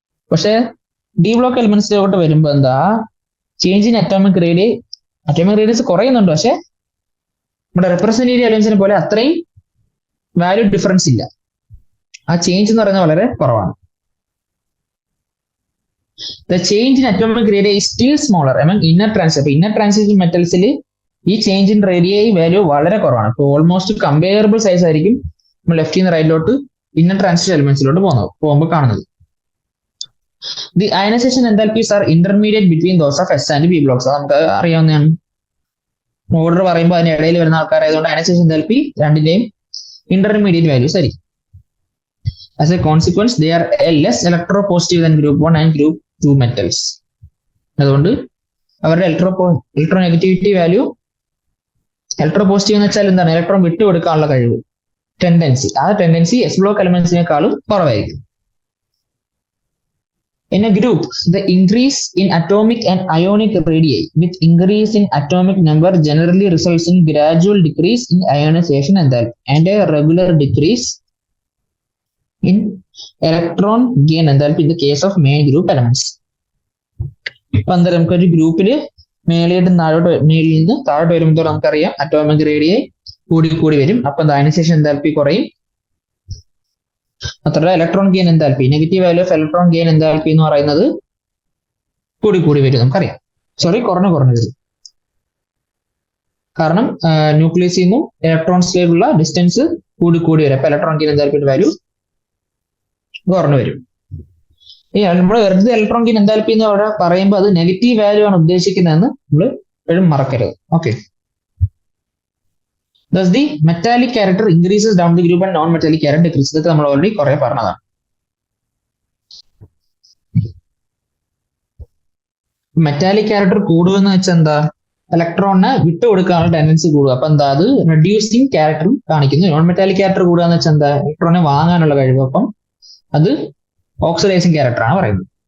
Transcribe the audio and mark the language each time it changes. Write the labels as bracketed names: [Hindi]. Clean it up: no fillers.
[Malayalam] പക്ഷേ D block എലമെന്റ്സിലോട്ട് വരുമ്പോൾ എന്താ? ചേഞ്ച് ഇൻ അറ്റോമിക് റേഡിയസ് കുറയുന്നുണ്ട്, പക്ഷെ നമ്മുടെ റെപ്രസെന്റേറ്റീവ് എലമെന്റ്സിനെ പോലെ അത്രയും വാല്യൂ ഡിഫറൻസ് ഇല്ല. ആ ചേഞ്ച് എന്ന് പറയുന്നത് വളരെ കുറവാണ്. [English] The change in atomic radii is still smaller among inner transition. [Malayalam] Inner transition metals ഈ ചേഞ്ച് ഇൻ റേഡിയൈ വാല്യൂ വളരെ കുറവാണ്. ഇപ്പോൾ ഓൾമോസ്റ്റ് കമ്പയറബിൾ സൈസ് ആയിരിക്കും നമ്മൾ ലെഫ്റ്റിൽ നിന്ന് റൈറ്റിലോട്ട് ഇന്നർ ട്രാൻസിഷൻ എലിമെന്റ്സിലോട്ട് പോകുമ്പോൾ കാണുന്നത്. [English] The ionisation enthalpies are intermediate between those of S and P blocks. [Malayalam] നമുക്ക് അറിയാവുന്നതാണ്. ഓർഡർ പറയുമ്പോൾ അതിന് ഇടയിൽ വരുന്ന ആൾക്കാരായതുകൊണ്ട് അയനൈസേഷൻ എൻതാൽപ്പി രണ്ടിന്റെയും ഇന്റർമീഡിയറ്റ് വാല്യൂസ് ആയിരിക്കും. [English] As a consequence, they are less electropositive than group 1 and group 2 metals. [Malayalam] അതുകൊണ്ട് അവരുടെ ഇലക്ട്രോനെഗറ്റിവിറ്റി വാല്യൂ, ഇലക്ട്രോപോസിറ്റീവ് എന്ന് വെച്ചാൽ എന്താണ്? ഇലക്ട്രോൺ വിട്ടുകൊടുക്കാനുള്ള കഴിവ്, ആ ടെൻഡൻസി എസ് ബ്ലോക്ക് എലമെന്റ്സിനേക്കാളും കുറവായിരിക്കും. [English] In a group, the increase in atomic and ionic radii with increase in atomic number generally results in gradual decrease in ionization enthalpy and a regular decrease in electron gain enthalpy in the case of main group elements. [Malayalam] ഇപ്പൊ എന്താ? നമുക്കൊരു ഗ്രൂപ്പില് മേളിൽ നിന്ന് താഴോട്ട് വരുമ്പോൾ നമുക്കറിയാം atomic radii കൂടി വരും. അപ്പൊ അയനൈസേഷൻ എൻതാൽപ്പി കുറയും. മാത്രമല്ല electron gain enthalpy, negative value of electron gain enthalpy എന്ന് പറയുന്നത് കൂടി വരും. നമുക്കറിയാം, കുറഞ്ഞു വരും. കാരണം ന്യൂക്ലിയസിൽ നിന്നും ഇലക്ട്രോൺസിലേക്കുള്ള ഡിസ്റ്റൻസ് കൂടി വരും. അപ്പൊ ഇലക്ട്രോൺ ഗെയിൻ എൻതാൽപ്പിയുടെ വാല്യൂ കുറഞ്ഞു വരും. ഈ നമ്മൾ വെറുതെ ഇലക്ട്രോൺ ഗെയിൻ എൻതാൽപ്പി എന്ന് അവിടെ പറയുമ്പോൾ അത് നെഗറ്റീവ് വാല്യൂ ആണ് ഉദ്ദേശിക്കുന്നതെന്ന് നമ്മൾ എപ്പോഴും മറക്കരുത്. [English] Okay, thus the metallic character increases down the group and non-metallic character decreases. [Malayalam] ഇതൊക്കെ നമ്മൾ ഓൾറെഡി കുറെ പറഞ്ഞതാണ്. മെറ്റാലിക് ക്യാരക്ടർ കൂടുമെന്ന് വെച്ചാൽ എന്താ? ഇലക്ട്രോണിനെ വിട്ടുകൊടുക്കാനുള്ള ടെൻഡൻസി കൂടുക. അപ്പൊ എന്താ? അത് റെഡ്യൂസിങ് ക്യാരക്ടറും കാണിക്കുന്നു. നോൺ മെറ്റാലിക് ക്യാരക്ടർ കൂടുക എന്ന് വെച്ചാൽ എന്താ? ഇലക്ട്രോണിനെ വാങ്ങാനുള്ള കഴിവ്. അപ്പം അത് ഓക്സിഡൈസിങ് ക്യാരക്ടർ ആണ് പറയുന്നത്.